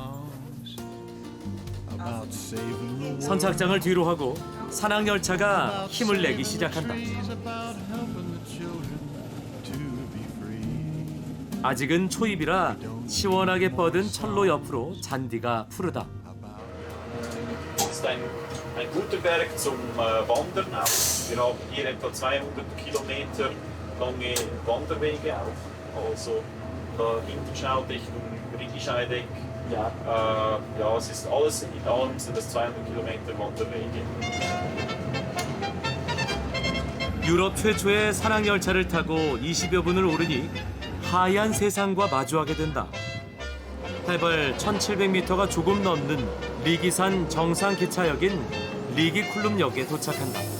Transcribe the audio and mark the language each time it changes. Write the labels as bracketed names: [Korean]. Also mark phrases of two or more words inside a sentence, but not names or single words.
[Korean] 선착장을 뒤로 하고 산악열차가 힘을 내기 시작한다. 아직은 초입이라 시원하게 뻗은 철로 옆으로 잔디가 푸르다. [German] Es ist ein guter Berg zum Wandern auch. Wir haben hier etwa 200 Kilometer lange Wanderwege auch. Also da hinten schaut Richtung Rigi-Scheideck. Ja, es ist alles in allem sind das 200 Kilometer Wanderwege. [Korean] 유럽 최초의 산악열차를 타고 20여 분을 오르니 하얀 세상과 마주하게 된다. 해발 1700m가 조금 넘는 리기산 정상 기차역인 리기쿨룸역에 도착한다.